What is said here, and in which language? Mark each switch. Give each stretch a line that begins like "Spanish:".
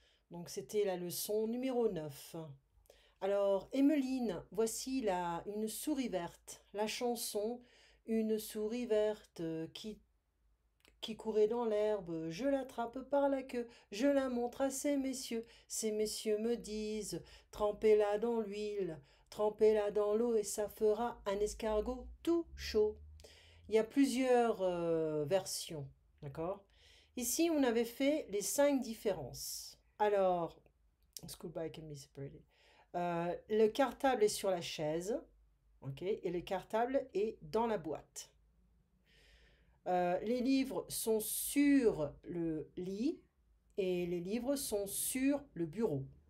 French: Donc c'était la leçon numéro 9. Alors Emmeline, voici une souris verte, la chanson Une souris verte qui courait dans l'herbe, je l'attrape par la queue, je la montre à ces messieurs me disent, trempez-la dans l'huile, trempez-la dans l'eau et ça fera un escargot tout chaud. Il y a plusieurs versions, d'accord? Ici, on avait fait les 5 différences.
English: Alors, school bag can be separated.
French: Le cartable est sur la chaise, ok? Et le cartable est dans la boîte. Les livres sont sur le lit et les livres sont sur le bureau.